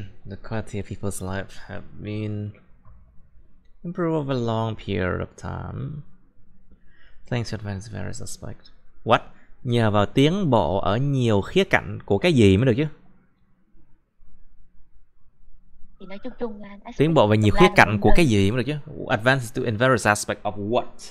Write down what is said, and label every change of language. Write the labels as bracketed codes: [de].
[en] The quality of people's life have been improved over a long period of time. Thanks to advanced various aspects. What? [vi] Nhờ vào tiến bộ ở nhiều khía cạnh của cái gì mới được chứ? Thì nói chung chung là Tiến bộ về nhiều khía cạnh của cái gì mới được chứ? [en] Advanced to in various aspects of what?